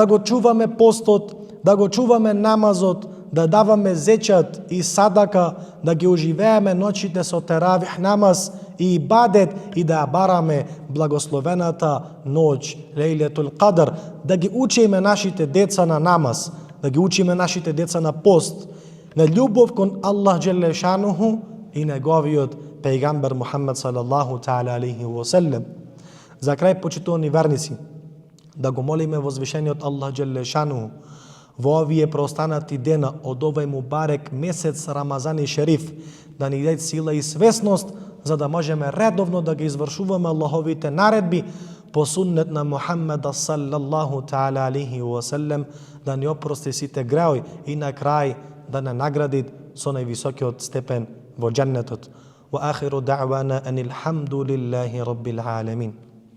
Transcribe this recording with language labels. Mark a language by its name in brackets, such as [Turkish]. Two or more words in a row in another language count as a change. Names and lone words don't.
[Macedonian] го чуваме постот, да го чуваме намазот, да даваме зечат и садака, да ги оживееме ноќите со теравих намаз и ибадет и да бараме благословената ноќ, Лейлетул Кадр, да ги учиме нашите деца на намаз, да ги учиме нашите деца на пост, на љубов кон Аллах [Arabic] جل شأنه [Macedonian] и неговиот пејгамбер Мухаммед [Arabic] صلى الله تعالى عليه وسلم. [Macedonian] За крај, почитувани верници, да го молиме возвишениот Аллах [Arabic] جل شأنه [Macedonian] во овие преостанати дена од овај мубарек месец Рамазан и Шериф да ни даде сила и свесност за да можеме редовно да ги извршуваме Аллаховите наредби по суннет на Мухаммеда [Arabic] صلى الله تعالى عليه وسلم, [Macedonian] да ни опрости сите греои и на крај да не награди со највисокиот степен во џеннетот. [Arabic] وآخر دعوانا أن الحمد لله رب العالمين.